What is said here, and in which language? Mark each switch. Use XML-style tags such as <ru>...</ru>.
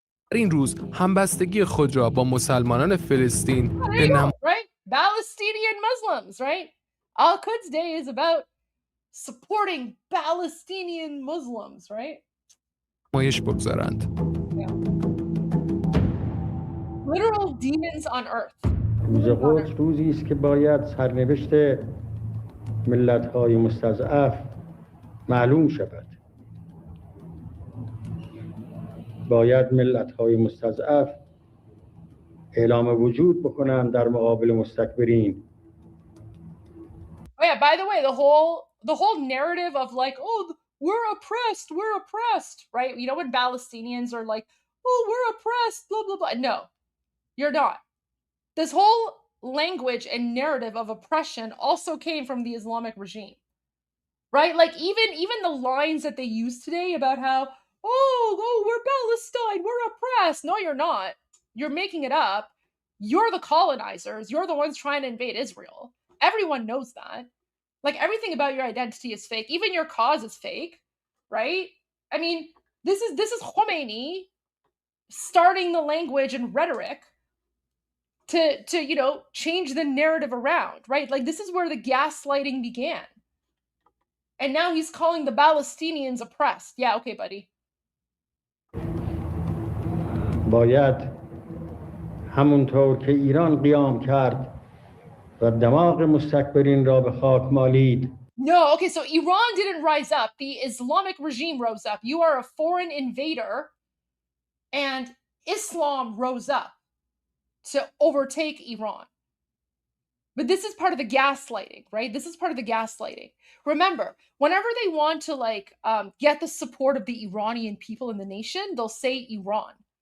<fa>در این روز همبستگی خود را با مسلمانان فلسطین به</fa> <en>right? Palestinian Muslims, right? Al-Quds Day is about supporting Palestinian Muslims, right?</en> <fa>نمایش بگذارند.</fa> <en>Yeah. Literal demons on earth.</en> <fa>روز قدس روزی است که باید سرنوشت ملت‌های مستضعف معلوم شود. باید ملت‌های مستضعف اعلام وجود بکنند در مقابل مستکبرین.</fa> <en>Oh yeah, by the way, the whole narrative of like, oh, we're oppressed, right? When Palestinians are like, oh, we're oppressed, blah, blah, blah. No, you're not. This whole language and narrative of oppression also came from the Islamic regime, right? Like, even the lines that they use today about how, oh, we're Palestine, we're oppressed. No, you're not. You're making it up. You're the colonizers. You're the ones trying to invade Israel. Everyone knows that. Like, everything about your identity is fake. Even your cause is fake, right? I mean, this is Khomeini starting the language and rhetoric to change the narrative around, right? Like, this is where the gaslighting began. And now he's calling the Palestinians oppressed. Yeah, okay, buddy.</en> <fa>باید همونطور که ایران قیام کرد و دماغ مستکبرین را به خاک مالید.</fa> <en>No, okay, so Iran didn't rise up. The Islamic regime rose up. You are a foreign invader, and Islam rose up to overtake Iran. But this is part of the gaslighting, right? This is part of the gaslighting. Remember, whenever they want to get the support of the Iranian people in the nation, they'll say Iran.</en>